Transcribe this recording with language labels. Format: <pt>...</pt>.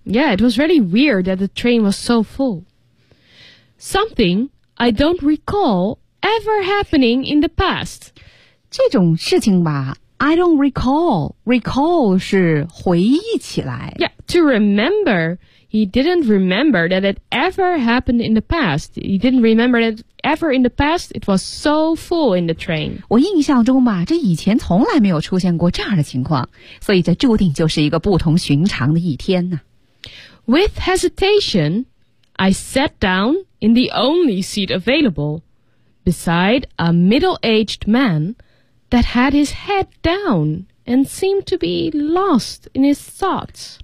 <en>Yeah, it was really weird that the train was so full Something I don't recall ever happening in the past</en> <zh>这种事情吧</zh> <en>I don't recall</en> <zh>Recall 是回忆起来</zh> <en>Yeah, to rememberHe didn't remember that it ever happened in the past. He didn't remember that ever in the past it was so full in the train.</en> <zh>我印象中吧，这以前从来没有出现过这样的情况，所以这注定就是一个不同寻常的一天呢。</zh> <en>With hesitation, I sat down in the only seat available beside a middle-aged man that had his head down. And seemed to be lost in his thoughts.</en>